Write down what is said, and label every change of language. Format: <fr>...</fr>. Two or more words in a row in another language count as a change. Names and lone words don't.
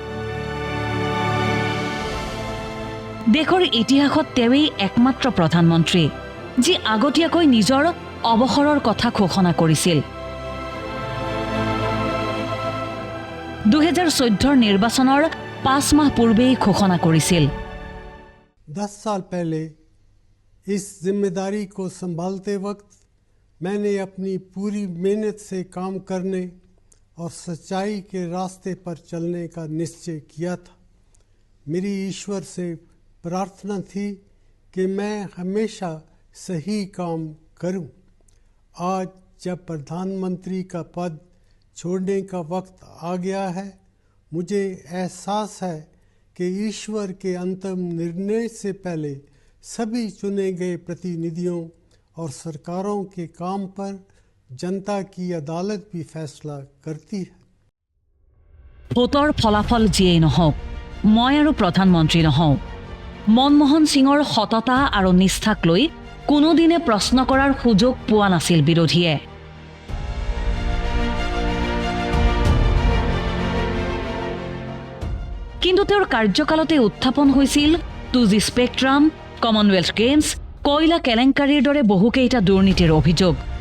<as>দেশৰ ইতিহাসত তেওঁই একমাত্ৰ প্ৰধানমন্ত্ৰী যি আগতীয়াকৈ নিজৰ অৱসৰৰ কথা ঘোষণা কৰিছিল। 2014 নিৰ্বাচনৰ 5 মাহ পূৰ্বেই ঘোষণা কৰিছিল।</as> <hi>10 साल पहले इस जिम्मेदारी को संभालते वक्त मैंने अपनी पूरी मेहनत से काम करने और सच्चाई के रास्ते पर चलने का निश्चय किया था। मेरी ईश्वर से प्रार्थना थी कि मैं हमेशा सही काम करूं। आज जब प्रधानमंत्री का पद छोड़ने का वक्त आ गया है, मुझे एहसास है कि ईश्वर के अंतिम निर्णय से पहले सभी चुने गए प्रतिनिधियों और सरकारों के काम पर जनता की अदालत भी फैसला करती है।</hi> <as>ভোটৰ ফলাফল যিয়েই নহওক, মই আৰু প্ৰধানমন্ত্ৰী নহওঁ। মনমোহন সিঙৰ সততা আৰু নিষ্ঠাক লৈ কোনোদিনে প্ৰশ্ন কৰাৰ সুযোগ পোৱা নাছিল বিৰোধীয়ে। কিন্তু তেওঁৰ কাৰ্যকালতে উত্থাপন হৈছিল 2G স্পেক্ট্ৰাম, কমনৱেলথ গেমছ, কয়লা কেলেংকাৰীৰ দৰে বহুকেইটা দুৰ্নীতিৰ অভিযোগ।</as>